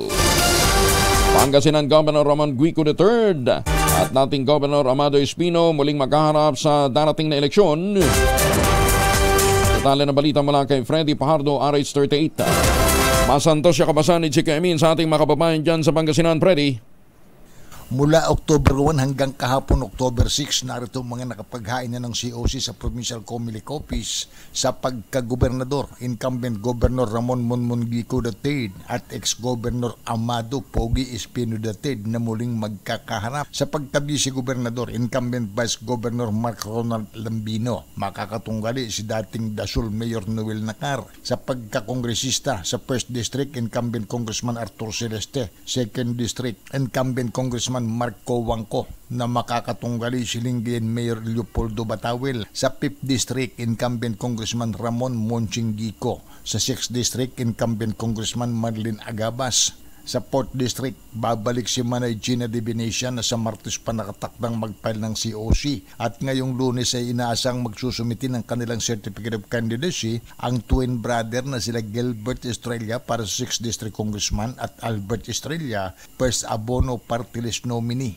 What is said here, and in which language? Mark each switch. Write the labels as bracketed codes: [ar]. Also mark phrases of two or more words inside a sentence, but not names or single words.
[tl] Pangasinan Governor Ramon Guico III at dating Governor Amado Espino muling maghaharap sa darating na eleksyon. Detalye na balita mula kay Freddy Pajardo, RH38. Masantos siya kabasan ni Chika Emin sa ating mga kababayan dyan sa Pangasinan, Freddy. Mula October 1 hanggang kahapon October 6, narito mga nakapaghain na ng COC sa Provincial Comelec Office sa pagkagobernador, incumbent Governor Ramon Monmon Guico III at ex-Governor Amado Pogi Espino III na muling magkakaharap. Sa pagka-vice gobernador, incumbent Vice Governor Mark Ronald Lambino, makakatunggali si dating Dasul Mayor Noel Nacar. Sa pagkakongresista, sa 1st District, incumbent Congressman Arthur Celeste, 2nd District, incumbent Congressman Marco Wangko na makakatunggali si Lingayen Mayor Leopoldo Batawel. Sa 5th District, incumbent Congressman Ramon Monching Gico. Sa 6th District, incumbent Congressman Marlene Agabas. Sa 4th District, babalik si Manay Gina de Venecia na sa Martes pa nakatakdang mag-file ng COC. At ngayong Lunes ay inaasang magsusumiti ng kanilang [en] Certificate of Candidacy [tl] ang [en] twin brother [tl] na sila Gilbert Estrella para sa 6th District Congressman at Albert Estrella, first abono [en] party list nominee.